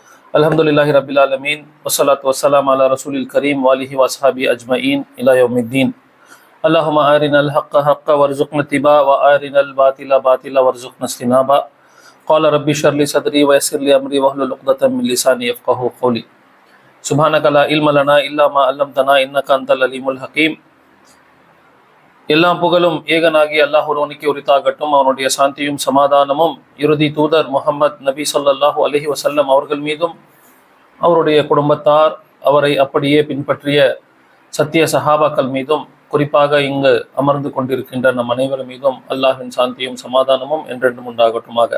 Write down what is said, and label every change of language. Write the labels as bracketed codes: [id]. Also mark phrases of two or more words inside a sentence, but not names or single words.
[ar] الحمد لله رب العالمين والصلاة والسلام على الرسول الكريم وآله وأصحابه أجمعين إلى يوم الدين. اللهم أرنا الحق حقا وارزقنا اتباعه وأرنا الباطل باطلا وارزقنا اجتنابه. قال رب اشرح صدري ويسر لي أمري واحلل عقدة من لساني يفقهوا قولي. سبحانك لا علم لنا إلا ما علمتنا إنك أنت العليم الحكيم. [ta] எல்லாம் புகழும் ஏகனாகி அல்லாஹ் ஒருவனுக்கு உரித்தாகட்டும். அவனுடைய சாந்தியும் சமாதானமும் இறுதி தூதர் முஹம்மத் நபி [ar] صلى الله عليه وسلم [ta] அவர்கள் மீதும், அவருடைய குடும்பத்தார், அவரை அப்படியே பின்பற்றிய சத்திய சஹாபாக்கள் மீதும், குறிப்பாக இங்கு அமர்ந்து கொண்டிருக்கின்ற நம் அனைவர் மீதும் அல்லாஹின் சாந்தியும் சமாதானமும் என்றென்றும் உண்டாகட்டுமாக.